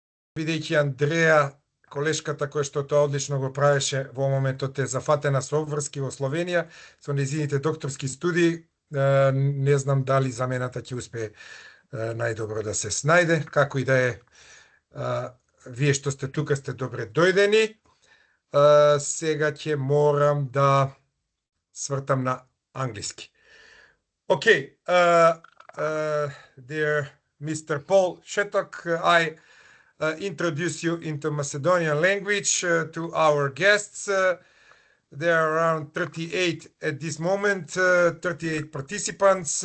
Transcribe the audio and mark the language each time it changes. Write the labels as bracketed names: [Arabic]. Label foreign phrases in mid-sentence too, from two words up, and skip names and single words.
[Macedonian] бидејќи Андреја, колешката која што тоа одлично го правеше во моментот е зафатена со обврски во Словенија, со незините докторски студии, не знам дали замената ќе успее најдобро да се снајде, како и да е, вие што сте тука сте добре дојдени. Сега ќе морам да свртам на англиски. [English] Okay, dear Mr. Pol Šetok, I introduce you into Macedonian language to our guests. There are around 38 at this moment, 38 participants.